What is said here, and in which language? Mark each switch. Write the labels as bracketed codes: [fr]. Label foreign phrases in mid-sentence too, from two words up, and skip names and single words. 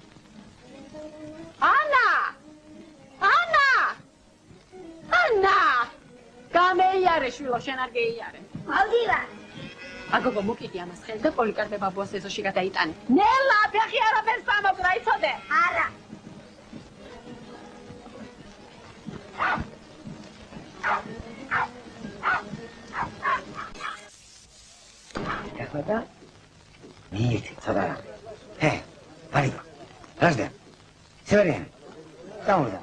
[ka] ანა! გამეიარე შვილო, შენ არ გეიარე. მალდივარ. აგოგო მოკიდი ამას ხელი და პოლიკარპე ბაბუას ეზოში გადაიტანე. ნელა, ფეხი არაფერს ამოგრა, იცოდე? არა. [ru] Господа, видите, сюда. Вали, подожди. Северин, там уже.